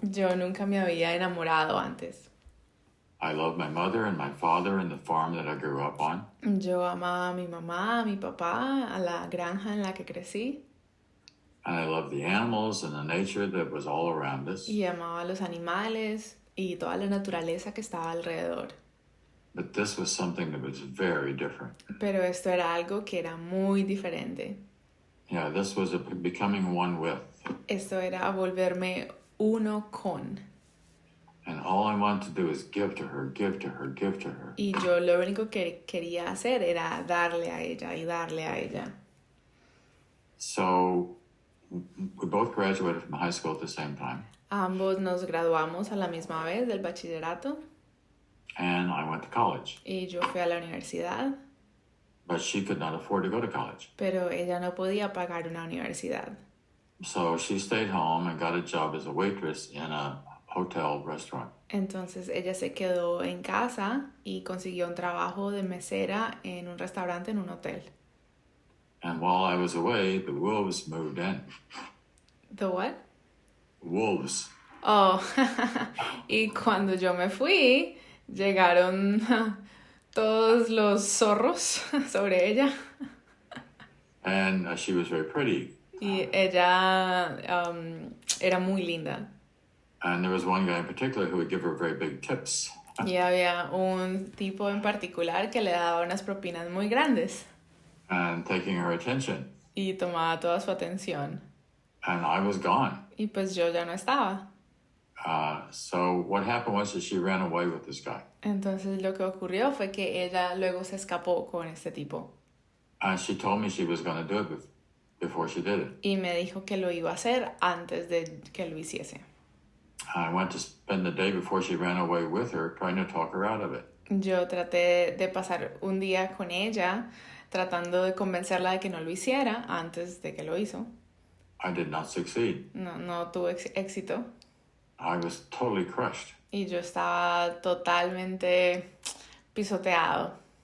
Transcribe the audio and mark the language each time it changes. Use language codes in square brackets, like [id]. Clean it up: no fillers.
[es] Yo nunca me había enamorado antes. [en] I loved my mother and my father and the farm that I grew up on. [es] Yo amaba a mi mamá, a mi papá, a la granja en la que crecí. [en] And I loved the animals and the nature that was all around us. [es] Y amaba a los animales y toda la naturaleza que estaba alrededor. [en] But this was something that was very different. [es] Pero esto era algo que era muy diferente. [en] Yeah, this was becoming one with. [es] Esto era volverme uno con. [en] And all I wanted to do is give to her, give to her, give to her. [es] Y yo lo único que quería hacer era darle a ella y darle a ella. [en] So we both graduated from high school at the same time. [es] Ambos nos graduamos a la misma vez del bachillerato [en] And I went to college. [es] y yo fui a la universidad, [en] But she could not afford to go to college. [es] pero ella no podía pagar una universidad. [en] So she stayed home and got a job as a waitress in a hotel restaurant. [es] Entonces ella se quedó en casa y consiguió un trabajo de mesera en un restaurante en un hotel. [en] And while I was away, the wolves moved in. ¿The what? Wolves. [es] Oh, y cuando yo me fui, llegaron todos los zorros sobre ella. [en] And she was very pretty. [es] Y ella era muy linda. [en] And there was one guy in particular who would give her very big tips. [es] Y había un tipo en particular que le daba unas propinas muy grandes. [en] And taking her attention. [es] Y tomaba toda su atención. [en] And I was gone. [es] Y pues yo ya no estaba. [en] So what happened was that she ran away with this guy. [es] Entonces lo que ocurrió fue que ella luego se escapó con este tipo. [en] And she told me she was going to do it before she did it. [es] Y me dijo que lo iba a hacer antes de que lo hiciese. [en] I went to spend the day before she ran away with her, trying to talk her out of it. [es] Yo traté de pasar un día con ella, tratando de convencerla de que no lo hiciera antes de que lo hizo. [en] I did not succeed. [es] No tuvo éxito. [en] I was totally crushed. [es] Y yo estaba totalmente pisoteado.